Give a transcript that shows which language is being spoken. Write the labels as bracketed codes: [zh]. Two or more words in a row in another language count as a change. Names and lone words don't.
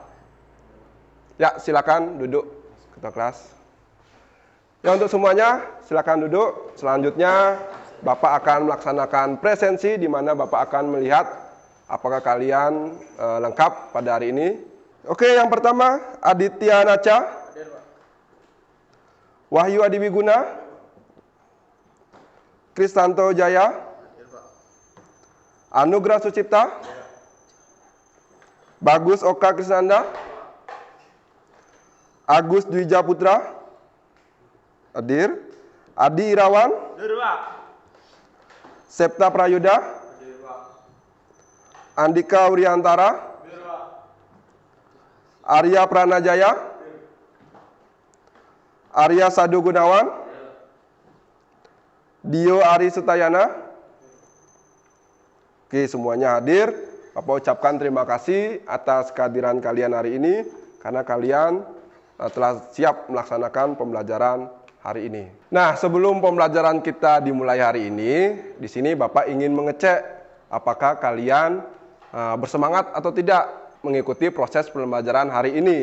[id] Ya, silakan duduk ketua kelas. Ya, untuk semuanya silakan duduk. Selanjutnya Bapak akan melaksanakan presensi di mana Bapak akan melihat apakah kalian lengkap pada hari ini. Oke, yang pertama Aditya Naca, Wahyu Adiwiguna, Kristanto Jaya, Anugrah Sucipta, Bagus Oka Krisnanda, Agus Dwija Putra, hadir. Adi Irawan, Septa Prayuda, Andika Wiriantara, Arya Pranajaya, Arya Sadu Gunawan, Dio Ari Sutayana. Oke, semuanya hadir. Bapak ucapkan terima kasih atas kehadiran kalian hari ini karena kalian telah siap melaksanakan pembelajaran hari ini. Nah, sebelum pembelajaran kita dimulai hari ini, di sini Bapak ingin mengecek apakah kalian bersemangat atau tidak mengikuti proses pembelajaran hari ini.